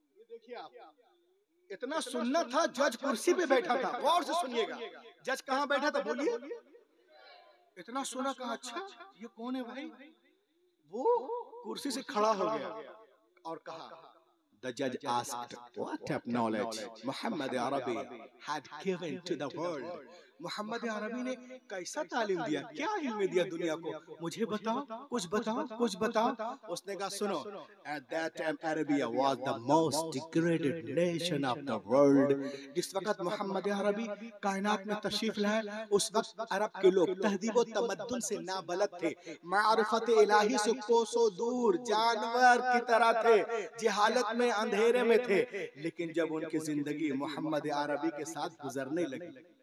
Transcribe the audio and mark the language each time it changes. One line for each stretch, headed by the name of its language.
Hindi: देखिए आप, इतना सुनना था, जज कुर्सी पे बैठा था। गौर से सुनिएगा, जज कहाँ बैठा था बोलिए? इतना सुना, कहा अच्छा ये कौन है भाई? वो कुर्सी से खड़ा हो गया और कहा,
English: The judge asked, what of knowledge Muhammad Arabi had given to the world?
Hindi: Mohammad अरबी ने कैसा तालीम दिया, क्या इल्म दिया दुनिया को, मुझे बताओ, कुछ बताओ, कुछ बताओ। उसने कहा सुनो,
English: at that time Arabia was the most degraded nation of the world।
Hindi: जिस वक्त मोहम्मद अरबी कायनात में तशरीफ लाए उस वक्त अरब के लोग तहजीब व तमद्दुन से नाबलद थे, मारिफत इलाही से कोसों दूर, जानवर की तरह थे, जहालत में अंधेरे में थे। लेकिन जब उनकी जिंदगी मोहम्मद अरबी के साथ गुजरने लगी